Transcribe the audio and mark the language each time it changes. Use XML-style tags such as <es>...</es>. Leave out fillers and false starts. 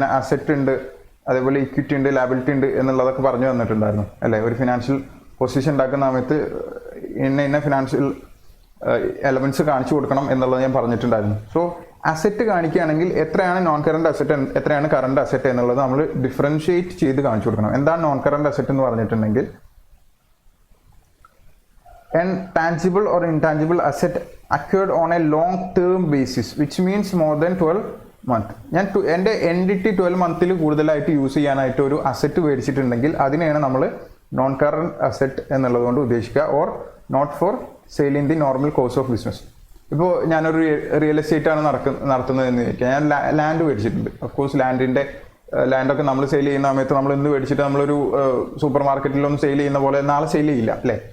<ml>ഞാൻ അസറ്റ് ഉണ്ട്, അതേപോലെ ഇക്വിറ്റി ഉണ്ട്, ലാബിലിറ്റി ഉണ്ട് എന്നുള്ളതൊക്കെ പറഞ്ഞു തന്നിട്ടുണ്ടായിരുന്നു അല്ലേ. ഒരു ഫിനാൻഷ്യൽ പൊസിഷൻ ഉണ്ടാക്കുന്ന സമയത്ത് ഇന്ന ഫിനാൻഷ്യൽ എലമെൻറ്റ്സ് കാണിച്ചു കൊടുക്കണം എന്നുള്ളത് ഞാൻ പറഞ്ഞിട്ടുണ്ടായിരുന്നു. സോ അസറ്റ് കാണിക്കുകയാണെങ്കിൽ എത്രയാണ് നോൺ കറണ്ട് അസറ്റ്, എത്രയാണ് കറണ്ട് അസറ്റ് എന്നുള്ളത് നമ്മൾ ഡിഫറൻഷിയേറ്റ് ചെയ്ത് കാണിച്ചു കൊടുക്കണം.</ml> <en>എന്താണ് non current asset</en> <ml>എന്ന് പറഞ്ഞിട്ടുണ്ടെങ്കിൽ</ml> <en>an tangible or intangible asset acquired on a long term basis which means more than 12 months.</en> <ml>ഞാൻ എൻ്റെ എൻറ്റിറ്റി 12 months കൂടുതലായിട്ട് യൂസ് ചെയ്യാനായിട്ട് ഒരു അസറ്റ് മേടിച്ചിട്ടുണ്ടെങ്കിൽ അതിനെയാണ് നമ്മൾ നോൺ കറണ്ട് അസറ്റ് എന്നുള്ളത് കൊണ്ട് ഉദ്ദേശിക്കുക.</ml> <en>Or not for sale in the normal course of business.</en> <ml>ഇപ്പോൾ ഞാനൊരു റിയൽ എസ്റ്റേറ്റ് ആണ് നടത്തുന്നതെന്ന് ചോദിക്കുക. ഞാൻ ലാൻഡ് മേടിച്ചിട്ടുണ്ട്. ഓഫ്കോഴ്സ് ലാൻഡൊക്കെ നമ്മൾ സെയിൽ ചെയ്യുന്ന സമയത്ത് നമ്മൾ ഇന്ന് മേടിച്ചിട്ട് നമ്മളൊരു സൂപ്പർ മാർക്കറ്റിലൊന്നും സെയിൽ ചെയ്യുന്ന പോലെ നാളെ സെയിൽ ചെയ്യില്ല അല്ലേ.</ml>